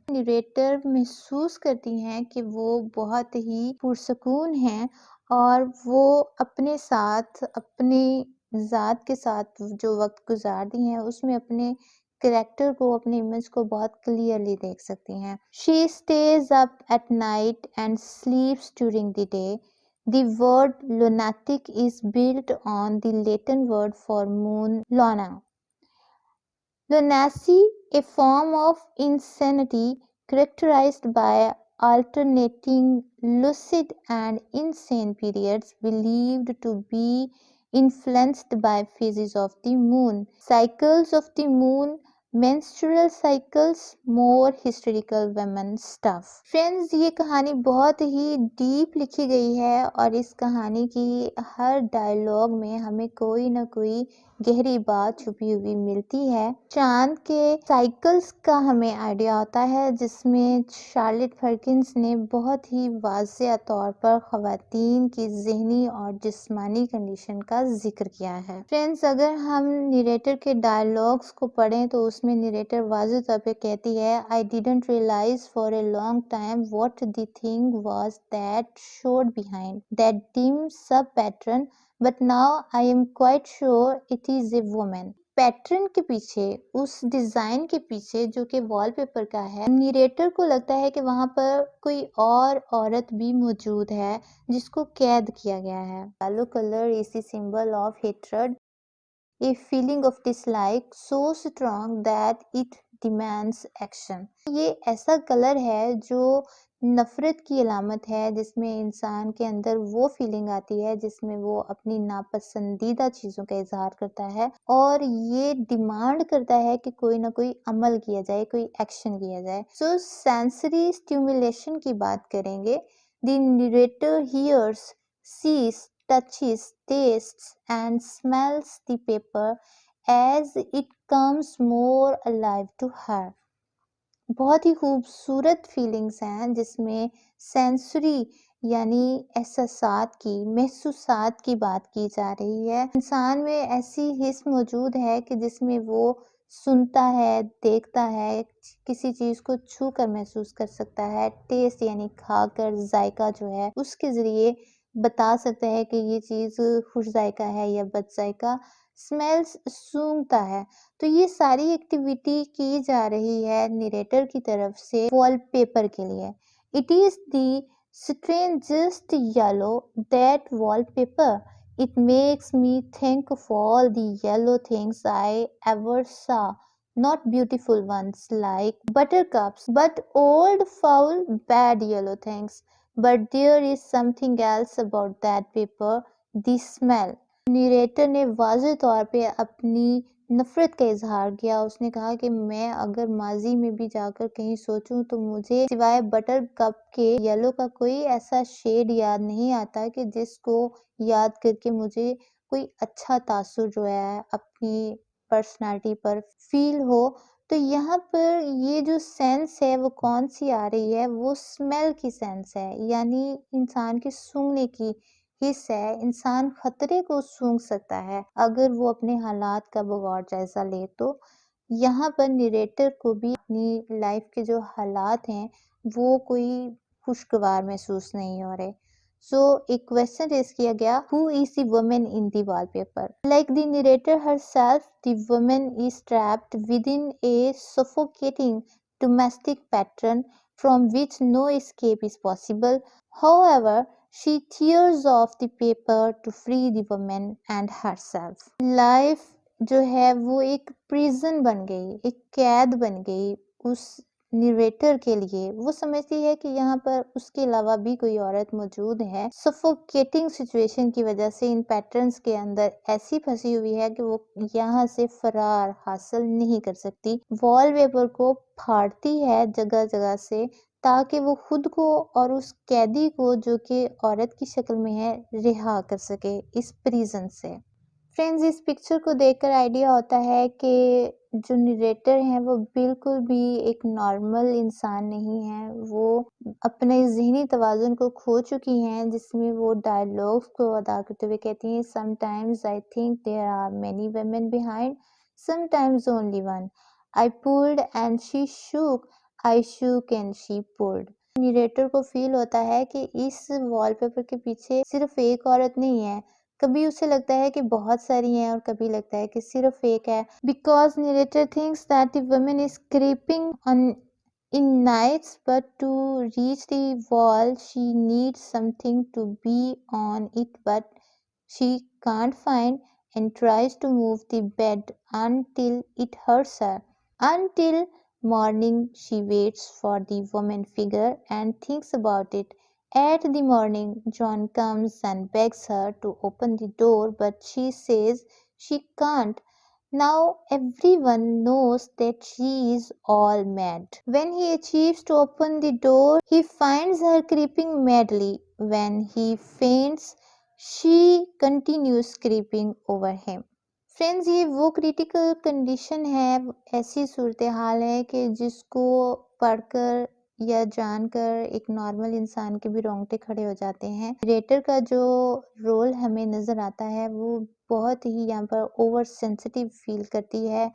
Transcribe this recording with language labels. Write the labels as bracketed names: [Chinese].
[Urdu] Narrator محسوس کرتی ہیں کہ وہ بہت ہی پرسکون ہیں اور وہ اپنے ساتھ اپنی ذات کے ساتھ جو وقت گزارتی ہیں اس میں اپنے کریکٹر کو اپنے امیج کو بہت کلیئرلی دیکھ سکتی ہیں. [English] She stays up at night and sleeps during the day. The word lunatic is built on the Latin word for moon, luna. Lunacy, a form of insanity characterized by alternating lucid and insane periods, believed to be influenced by phases of the moon, cycles of the moon, menstrual cycles, more hysterical women stuff. [Urdu] Friends, یہ کہانی بہت ہی deep لکھی گئی ہے اور اس کہانی کی ہر dialogue میں ہمیں کوئی نہ کوئی گہری بات چھپی ہوئی ملتی ہے. چاند کے سائیکلز کا ہمیں آئیڈیا ہوتا ہے جس میں شارلٹ پرکنز نے بہت ہی واضح طور پر خواتین کی ذہنی اور جسمانی کنڈیشن کا ذکر کیا ہے. فرینڈز، اگر ہم نیریٹر کے ڈائلاگز کو پڑھیں تو اس میں نیریٹر واضح طور پہ کہتی ہے [English] I didn't realize for a long time what the thing was that showed behind that dim sub-pattern, but now I am quite sure it is a woman. [Urdu] Pattern کے پیچھے، اس ڈیزائن کے پیچھے جو کہ وال پیپر کا ہے، narrator کو لگتا ہے کہ وہاں پر کوئی اور عورت بھی موجود ہے جس کو قید کیا گیا ہے. [English] Yellow colour is the symbol of hatred, a feeling of dislike so strong that it demands action. [Urdu] یہ ایسا کلر ہے جو نفرت کی علامت ہے، جس میں انسان کے اندر وہ فیلنگ آتی ہے جس میں وہ اپنی ناپسندیدہ چیزوں کا اظہار کرتا ہے اور یہ ڈیمانڈ کرتا ہے کہ کوئی نہ کوئی عمل کیا جائے، کوئی ایکشن کیا جائے. سو سینسری اسٹیمولیشن کی بات کریں گے. [English] The narrator hears, sees, touches, tastes and smells the paper as it comes more alive to her. [Urdu] بہت ہی خوبصورت فیلنگز ہیں جس میں سینسری یعنی احساسات کی، محسوسات کی بات کی جا رہی ہے. انسان میں ایسی حس موجود ہے کہ جس میں وہ سنتا ہے، دیکھتا ہے، کسی چیز کو چھو کر محسوس کر سکتا ہے. ٹیسٹ یعنی کھا کر ذائقہ جو ہے اس کے ذریعے بتا سکتا ہے کہ یہ چیز خوش ذائقہ ہے یا بد ذائقہ. اسمیلس سونگھتا ہے. تو یہ ساری ایکٹیویٹی کی جا رہی ہے نیریٹر کی طرف سے وال پیپر کے لیے. [English] It is the strangest yellow, that wallpaper. It makes me think of all the yellow things I ever saw. Not beautiful ones like buttercups, but old, foul, bad yellow things. But there is something else about that paper, the smell. [Urdu] Narrator نے واضح طور پہ اپنی نفرت کا اظہار کیا. اس نے کہا کہ میں اگر ماضی میں بھی جا کر کہیں سوچوں تو مجھے سوائے بٹر کپ کے یلو کا کوئی ایسا شیڈ یاد نہیں آتا کہ جس کو یاد کر کے مجھے کوئی اچھا تاثر جو ہے اپنی پرسنالٹی پر فیل ہو. تو یہاں پر یہ جو سینس ہے وہ کون سی آ رہی ہے؟ وہ اسمیل کی سینس ہے، یعنی انسان کے سونگھنے کی حص ہے. انسان خطرے کو سونگھ سکتا ہے اگر وہ اپنے حالات کا بغور جائزہ لے. تو یہاں پر نیریٹر کو بھی اپنی لائف کے جو حالات ہیں وہ کوئی خوشگوار محسوس نہیں ہو رہے. سو ایک کویسچن ریز کیا گیا, [English] who is the woman in the wallpaper? Like the narrator herself, the woman is trapped within a suffocating domestic pattern from which no escape is possible. However, she tears off the paper to free the woman and herself. [Urdu] Life جو ہے وہ ایک prison بن گئی, ایک قید بن گئی اس narrator کے لیے. وہ سمجھتی ہے کہ یہاں پر اس کے علاوہ بھی کوئی عورت موجود ہے. سفوکیٹنگ سچویشن کی وجہ سے ان پیٹرنز کے اندر ایسی پھنسی ہوئی ہے کہ وہ یہاں سے فرار حاصل نہیں کر سکتی. وال پیپر کو پھاڑتی ہے جگہ جگہ سے تاکہ وہ خود کو اور اس قیدی کو جو کہ عورت کی شکل میں ہے رہا کر سکے اس پریزن سے. فرینڈز, اس پکچر کو دیکھ کر آئیڈیا ہوتا ہے کہ جو نیریٹر ہیں وہ بالکل بھی ایک نارمل انسان نہیں ہیں. وہ اپنے ذہنی توازن کو کھو چکی ہیں, جس میں وہ ڈائلاگس کو ادا کرتے ہوئے کہتی ہیں [English] sometimes I think there are many women behind, sometimes only one. I pulled and she shook, I shook and she pulled. [Urdu] Narrator کو فیل ہوتا ہے کہ اس وال پیپر کے پیچھے صرف ایک عورت نہیں ہے کبھی اسے لگتا ہے کہ بہت ساری ہیں اور کبھی لگتا ہے کہ صرف ایک ہے. [English] Because narrator thinks that the woman is creeping on in nights, but to reach the wall she needs something to be on it, but she can't find, and tries to move the bed until it hurts her. Until morning she waits for the woman figure and thinks about it. At the morning, John comes and begs her to open the door, but she says she can't. Now everyone knows that she is all mad. When he achieves to open the door, he finds her creeping madly. When he faints, she continues creeping over him. [Urdu] Friends یہ وہ critical condition ہے، ایسی صورتحال ہے کہ جس کو پڑھ کر یا جان کر ایک نارمل انسان کے بھی رونگٹے کھڑے ہو جاتے ہیں. ریٹر کا جو رول ہمیں نظر آتا ہے وہ بہت ہی یہاں پر اوور سینسٹیو فیل کرتی ہے.